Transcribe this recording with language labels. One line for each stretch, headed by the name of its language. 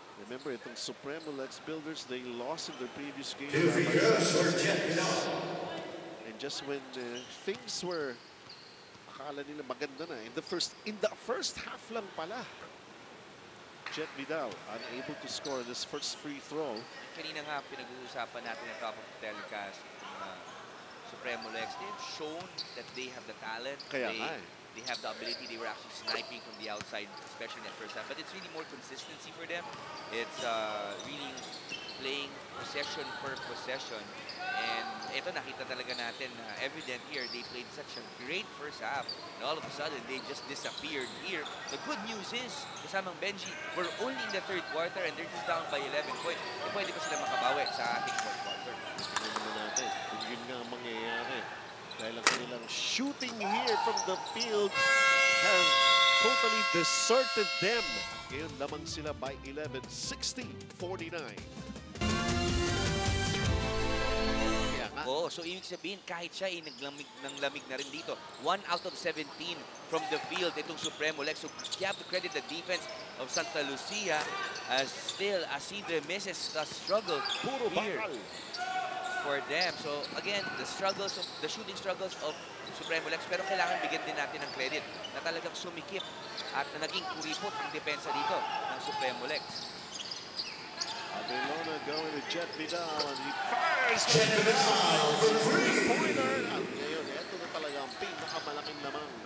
English: Remember, itong Supremo Lex builders, they lost in their previous game. And just when things were,
Filipino: akala nila maganda na.
English: In the first half
Filipino: lang pala,
English: Jet Vidal unable to score this first free throw.
Filipino: Kanina nga pinag-uusapan natin ang
English: top of the telecast
Filipino: ng Supremo Lex.
English: They've shown that they have the talent. They have the ability. They were actually sniping from the outside, especially in that first half. But it's really more consistency for them. It's really playing possession per possession. And
Filipino: ito nakita talaga natin
English: evident here. They played such a great first half. And all of a sudden, they just disappeared here. The good news is, kasamang Benji, we're only in the third quarter and they're just down by 11 points.
Filipino: E pwede pa sila makabawi sa ating fourth quarter. Tignan naman natin kung yun nga ang mangyayari. Dahil ang kanilang
English: shooting here from the field have totally deserted them.
Filipino: Ngayon lamang sila by 11, 60-49. Oh, so ibig sabihin, kahit siya ay naglamig ng lamig na rin dito.
English: 1 out of 17 from the field, itong Supremo Lex. So you have to credit the defense of Sta Lucia as still Asidre misses the struggle here for them. So again, the shooting struggles of
Filipino: Supremo Lex, pero kailangan bigyan din natin ng credit na talagang sumikip at na naging kuripot ang depensa dito ng Supremo Lex.
English: Adelona going to Jet Vidal and he fires for the three-pointer.
Filipino: At ngayon, ito na talaga ang pinakamalaking lamang.